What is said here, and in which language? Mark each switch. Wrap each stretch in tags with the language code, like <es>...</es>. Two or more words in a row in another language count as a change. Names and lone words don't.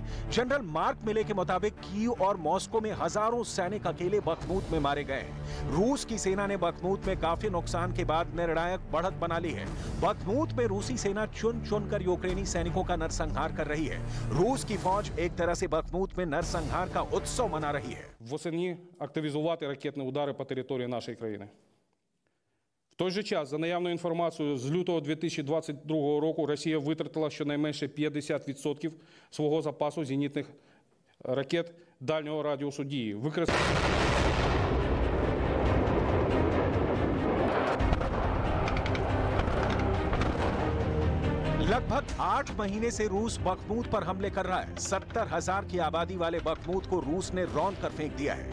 <hi>जनरल मार्क मिले के मुताबिक कीव और मॉस्को में हजारों सैनिक अकेले बखमूत में मारे गए हैं। रूस की सेना ने बखमूत में काफी नुकसान के बाद निर्णायक बढ़त बना ली है। बखमूत में रूसी सेना चुन चुनकर यूक्रेनी सैनिकों का नरसंहार कर रही है। रूस की फौज एक तरह से बखमूत में नरसंहार का उत्सव मना रही है।</hi> <uk>Восени активізувати ракетні удари по території нашої країни. В той же час, за наявною інформацією, з лютого 2022 року Росія витратила щонайменше 50% свого запасу зенітних ракет дальнього радіусу дії.</uk> <hi>लगभग 8 महीने से रूस बखमूत पर हमले कर रहा है। 70,000 की आबादी वाले बखमूत को रूस ने रौंद कर फेंक दिया है।</hi>